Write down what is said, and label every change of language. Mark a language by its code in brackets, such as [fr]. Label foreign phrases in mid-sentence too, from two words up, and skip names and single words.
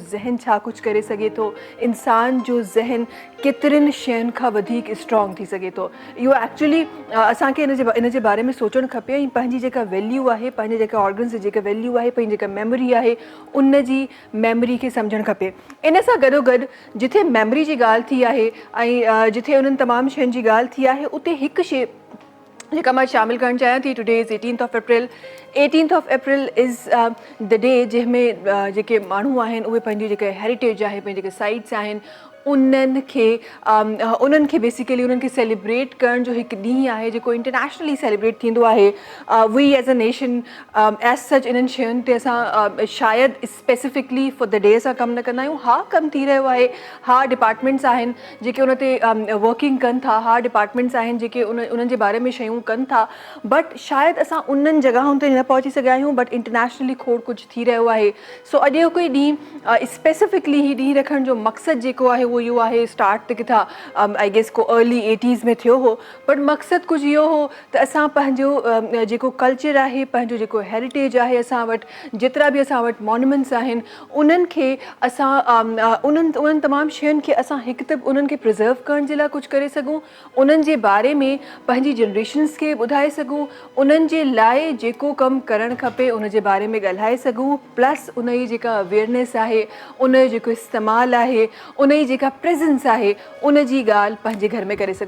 [sd] ज़हन छा कुझु करे सघे थो इंसान जो ज़हन केतिरनि शयुनि खां वधीक स्ट्रॉन्ग थी सघे थो इहो एक्चुअली असांखे इन जे बारे में सोचणु खपे ऐं पंहिंजी जेका वैल्यू आहे पंहिंजे जेका ऑर्गन्स जी जेका वैल्यू आहे पंहिंजी जेका मेमोरी आहे उन जी मेमोरी खे सम्झणु खपे इन सां गॾोगॾु जिथे मेमोरी जी ॻाल्हि थी आहे ऐं जिथे उन्हनि तमामु शयुनि जी ॻाल्हि थी आहे उते हिकु शइ जेका मां शामिलु करणु चाहियां थी [en] today is 18th of April 18th of April is the day [sd] जंहिंमें जेके माण्हू आहिनि उहे पंहिंजी जेके हेरिटेज आहे पंहिंजी जेके साइट्स आहिनि उन्हनि खे बेसिकली उन्हनि खे सेलिब्रेट करण जो हिकु ॾींहुं आहे जेको [en] internationally celebrate [sd] थींदो आहे। [en] we as a nation as such [sd] इन्हनि शयुनि ते असां शायदि [en] specifically for the day [sd] असां कमु न कंदा आहियूं। हा, कमु थी रहियो आहे, हा डिपार्टमेंट्स आहिनि जेके उन ते वर्किंग कनि था, हा डिपार्टमेंट्स आहिनि जेके उन्हनि जे बारे में शयूं कनि था, बट शायदि असां उन्हनि जॻहुनि ते न पहुची सघिया आहियूं, [en] but internationally [sd] खोड़ कुझु थी रहियो आहे। सो अॼु जो कोई ॾींहुं स्पेसिफिकली ही ॾींहुं रखण जो मक़सदु जेको आहे उहो इहो आहे। स्टार्ट त किथां [en] I guess [sd] को [en] early 80s [sd] में थियो हो, बट मक़सदु कुझु इहो हो त असां पंहिंजो जेको कल्चर आहे, पंहिंजो जेको हेरिटेज आहे, असां वटि जेतिरा बि असां वटि मॉन्यूमेंट्स आहिनि उन्हनि खे असां उन्हनि तमामु शयुनि खे असां हिकु त उन्हनि खे प्रिज़र्व करण जे लाइ कुझु करे सघूं, उन्हनि जे बारे में पंहिंजी जनरेशन्स खे ॿुधाए सघूं, उन्हनि जे लाइ जेको कमु करणु खपे उन जे बारे में ॻाल्हाए सघूं, प्लस उन जी जेका अवेयरनेस आहे, उन जो जेको इस्तेमालु आहे, उन जी जेका प्रेज़ेंस आहे, उन जी ॻाल्हि पंहिंजे घर में करे सघूं।